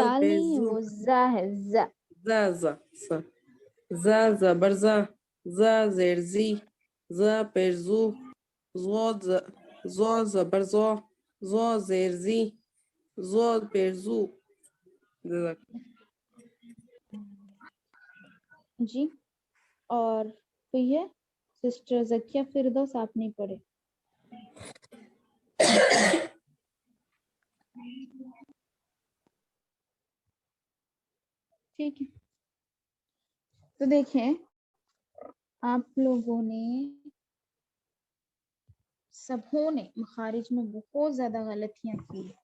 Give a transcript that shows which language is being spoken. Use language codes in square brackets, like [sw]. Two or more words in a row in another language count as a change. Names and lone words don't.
[ur] زال پیش نہیں ہے، زو، وہ زا ہے، زا. زا زا زبر زا، زا زیر زی، زا پیش زو، زو زبر زو، زو زیر زی، زو پیش زو. جزاک جی اور کوئی ہے؟ سسٹر زکیہ فردوس آپ نہیں پڑھے. ٹھیک ہے تو دیکھیں آپ لوگوں نے سبوں نے مخارج میں بہت زیادہ غلطیاں کی ہیں.